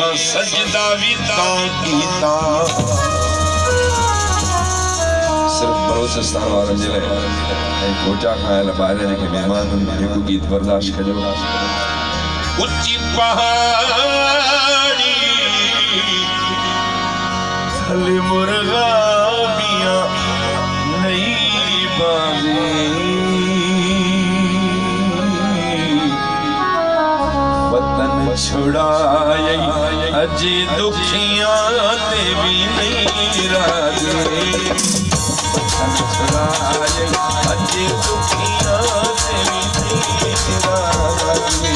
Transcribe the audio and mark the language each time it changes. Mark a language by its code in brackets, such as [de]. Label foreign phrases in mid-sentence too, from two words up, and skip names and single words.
[sd] सजदा भी तां कीता सिर्फ बलोचिस्तान वारनि जे लाइ ऐं कोटा खां आयल ॿाहिरि जेके महिमान आहिनि हिकु गीत बर्दाश्त कजो। [pa] اونچی پہاڑی تھلے مرغابیاں نئی بازی وطن چھڑائے اجی دکھیاں تے بھی نہیں راضی وطن چھڑائے اجی دکھیاں تے بھی نہیں راضی.